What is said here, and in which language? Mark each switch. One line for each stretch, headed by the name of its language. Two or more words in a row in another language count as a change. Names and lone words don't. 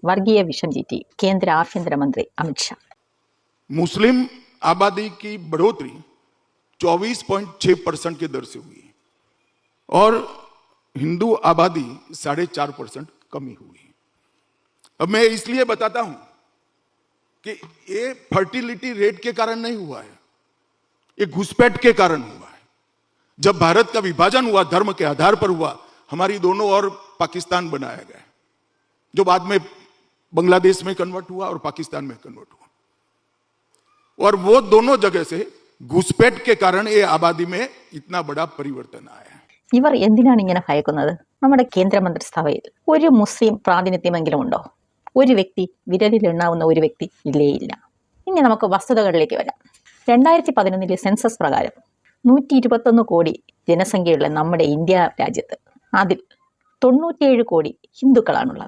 Malayalam: വർഗീയ വിഷം ചീറ്റി കേന്ദ്ര ആഭ്യന്തരമന്ത്രി അമിത്ഷാ.
Hindi: मुस्लिम आबादी की बढ़ोतरी 24.6% की दर से हुई और हिंदू आबादी 4.5% कमी हुई. अब मैं इसलिए बताता हूं कि ये
English: fertility rate
Hindi: के कारण नहीं हुआ है, ये घुसपैठ के कारण हुआ है. जब भारत का विभाजन हुआ धर्म के आधार पर हुआ, हमारी दोनों और पाकिस्तान बनाया गया, जो बाद में बांग्लादेश में कन्वर्ट हुआ और पाकिस्तान में कन्वर्ट हुआ. और वो दोनों जगह से घुसपैठ के कारण ये आबादी में इतना बड़ा परिवर्तन आया है.
Malayalam: ഇവർ എന്തിനാണ് ഇങ്ങനെ ഭയക്കുന്നത്? നമ്മുടെ കേന്ദ്രമന്ത്രിസഭയിൽ ഒരു മുസ്ലിം പ്രാതിനിധ്യമെങ്കിലും ഉണ്ടോ? ഒരു വ്യക്തി, വിരലിലെണ്ണാവുന്ന ഒരു വ്യക്തി ഇല്ലേ ഇല്ല. ഇനി നമുക്ക് വസ്തുതകളിലേക്ക് വരാം. 2011 സെൻസസ് പ്രകാരം 121 കോടി ജനസംഖ്യയുള്ള നമ്മുടെ ഇന്ത്യ രാജ്യത്ത് അതിൽ 97 കോടി ഹിന്ദുക്കളാണുള്ളത്.